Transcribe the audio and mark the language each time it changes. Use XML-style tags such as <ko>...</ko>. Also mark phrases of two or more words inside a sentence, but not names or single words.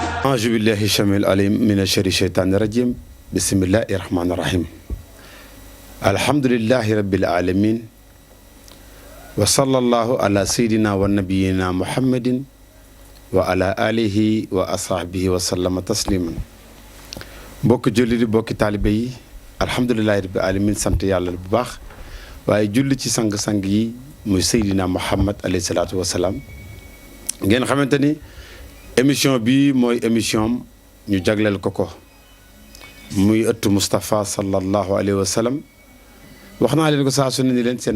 <ar>أعوذ بالله السميع العليم من الشر الشيطان الرجيم بسم الله الرحمن الرحيم الحمد لله رب العالمين وصلى الله على سيدنا ونبينا محمد وعلى آله وأصحابه وسلم تسليما</ar> <wo>bokk julli di bokki taalibe yi</wo> <ar>الحمد لله رب العالمين</ar> <wo>sant yàlla bu baax waaye julli ci sang-sang yi muy Seydina Muhammad</wo> <ar>عليه الصلاة والسلام</ar> <wo>ngeen xamante ni émission bi mooy émission ñu jagleel ko muy ëttu Moustapha</wo> <ar>صلى الله عليه وسلم</ar> <wo>wax naa leen ko saa su ne ni leen seen</wo>